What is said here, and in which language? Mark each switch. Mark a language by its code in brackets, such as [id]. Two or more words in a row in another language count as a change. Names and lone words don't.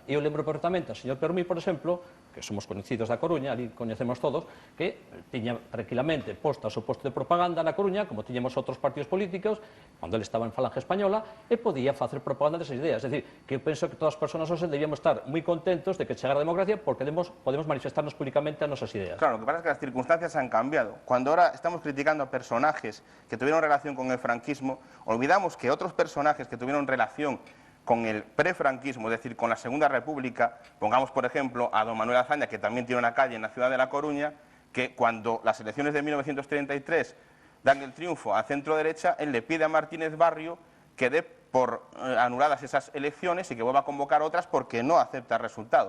[gl] E eu lembro perfectamente ao señor Permí, por exemplo, que somos conocidos da Coruña, ali coñecemos todos, que tiña tranquilamente posta o seu posto de propaganda na Coruña, como tiñamos outros partidos políticos, cando ele estaba en Falange Española, e podía facer propaganda desas ideas. É dicir, que eu penso que todas as persoas hoxe debíamos estar moi contentos de que chegara a democracia porque podemos manifestarnos públicamente as nosas ideas. [es] Claro, lo que pasa es que las circunstancias han cambiado. Cuando ahora estamos criticando a personajes que tuvieron relación con el franquismo, olvidamos que otros personajes que tuvieron relación con el prefranquismo, es decir, con la Segunda República, pongamos por ejemplo a don Manuel Azaña, que también tiene una calle en la ciudad de La Coruña, que cuando las elecciones de 1933 dan el triunfo a centro derecha, él le pide a Martínez Barrio que dé por anuladas esas elecciones y que vuelva a convocar otras porque no acepta el resultado.